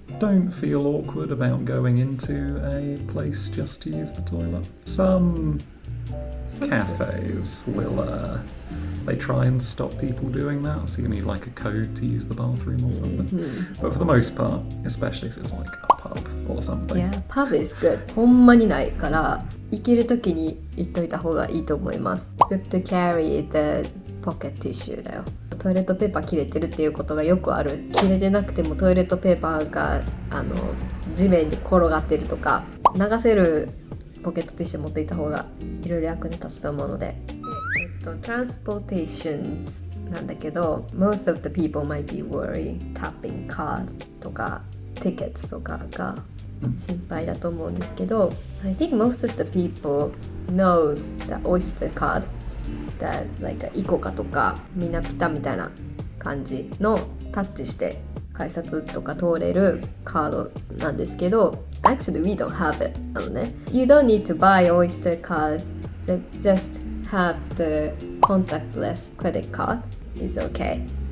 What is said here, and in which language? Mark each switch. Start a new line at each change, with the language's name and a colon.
English: Don't feel awkward about going into a place just to use the toilet. Some cafes will they try and stop people doing that, so you need like a code to use the bathroom or something. But for the most part, especially if it's like a pub or something. Yeah, pub is good.
Japanese: ほんまにないから行けるときに行っといた方がいいと思います。
English: Good to carry the pocket tissue
Japanese: だよ。トイレットペーパー切れてるっていうことがよくある。切れてなくてもトイレットペーパーが地面に転がってるとか、流せるポケットティッシュ持っていた方がいろいろ役に立つと思うので。
English: Transportation
Japanese: なんだけど
English: most of the people might be worried tapping card
Japanese: とか
English: tickets
Japanese: とかが心配だと思うんですけど
English: I think most of the people knows the Oyster card that like
Japanese: イコカとかみんなピタみたいな感じのタッチして改札とか通れるカードなんですけど
English: actually we don't have it
Japanese: なのね
English: You don't need to buy Oyster cards just have the contactless credit card is okay.